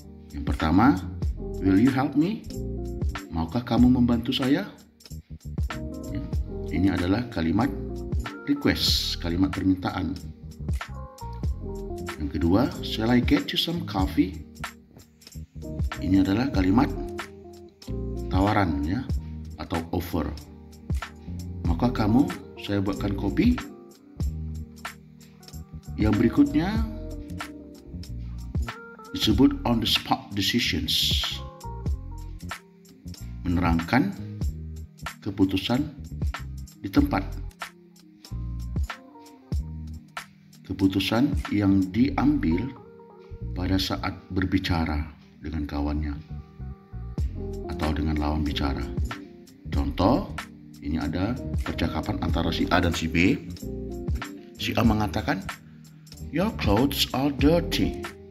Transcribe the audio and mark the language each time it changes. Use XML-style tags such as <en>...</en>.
<id>Yang pertama,</id> <en>will you help me?</en> <id>Maukah kamu membantu saya? Ya, ini adalah kalimat request, kalimat permintaan. Yang kedua,</id> <en>shall I get you some coffee?</en> <id>Ini adalah kalimat tawaran ya, atau offer. Maka kamu saya buatkan kopi. Yang berikutnya disebut on the spot decisions, menerangkan keputusan di tempat, keputusan yang diambil pada saat berbicara dengan kawannya atau dengan lawan bicara. Contoh, ini ada percakapan antara si A dan si B. Si A mengatakan,</id> <en>your clothes are dirty.</en>